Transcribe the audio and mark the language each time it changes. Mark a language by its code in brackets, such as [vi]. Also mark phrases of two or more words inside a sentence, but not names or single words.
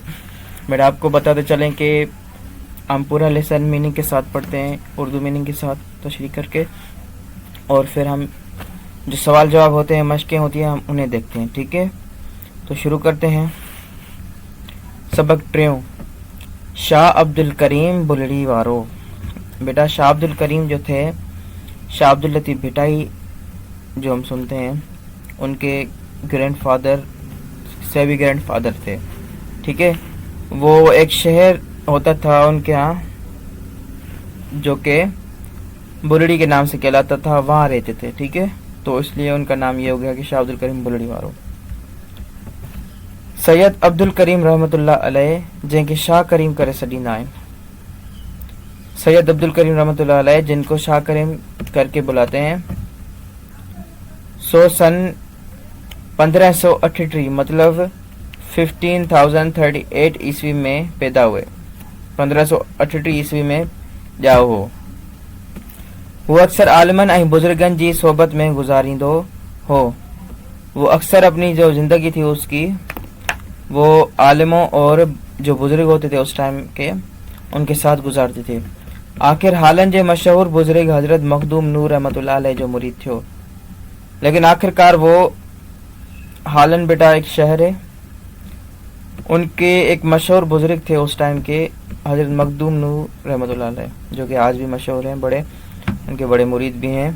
[ur] میرا آپ کو بتاتے چلیں کہ ہم پورا [en] lesson meaning [ur] کے ساتھ پڑھتے ہیں، اردو مینِنگ کے ساتھ تشریح کرکے، اور پھر ہم جو سوال جواب ہوتے ہیں، مشقیں ہوتی ہیں، ہم انہیں دیکھتے ہیں. ٹھیک ہے، تو شروع کرتے ہیں. [sd] सबक ट्रियों शाह अब्दुल करीम बुल्ली वारो। [ur] بیٹا شاہ عبدالکریم جو تھے، شاہ عبداللطیف بھٹائی جو ہم سنتے ہیں، ان کے گرینڈفادر سے بھی گرینڈفادر تھے. ٹھیک ہے، وہ ایک شہر ہوتا تھا ان کے یہاں جو کہ بلڑی کے نام سے کہلاتا تھا، وہاں رہتے تھے. ٹھیک ہے، تو اس لیے ان کا نام یہ ہو گیا کہ شاہ عبدالکریم بلڑی وارو. [sd] सैयद अब्दुल करीम [ar] رحمۃ اللہ علیہ, [sd] जिनके शाह करीम करे सॾींदा आहिनि। सैयद अब्दुल करीम [ar] رحمۃ اللہ علیہ, [ur] جن کو شاہ کریم کرکے بلاتے ہیں، سو سن 1538 مطلب 15,038 عیسوی میں پیدا ہوئے. [sd] 1538 ईस्वी में ॼाओ हो। वो अक्सर आलिमन ऐं बुजुर्गन जी सोबत में गुजारींदो हो। [ur] وہ اکثر اپنی جو زندگی تھی اس کی، وہ عالموں اور جو بزرگ ہوتے تھے اس ٹائم کے، ان کے ساتھ گزارتے تھے. [sd] आखिर हालन जे मशहूर बुजुर्ग हजरत मखदूम नूर [ar] رحمۃ اللہ علیہ [sd] जो मुरीद थियो। [ur] لیکن آخرکار وہ ہالن بیٹا ایک شہر ہے، ان کے ایک مشہور بزرگ تھے اس ٹائم کے، حضرت مخدوم نور [ar] رحمۃ اللہ علیہ, [ur] ، جو کہ آج بھی مشہور ہیں، بڑے ان کے بڑے مرید بھی ہیں.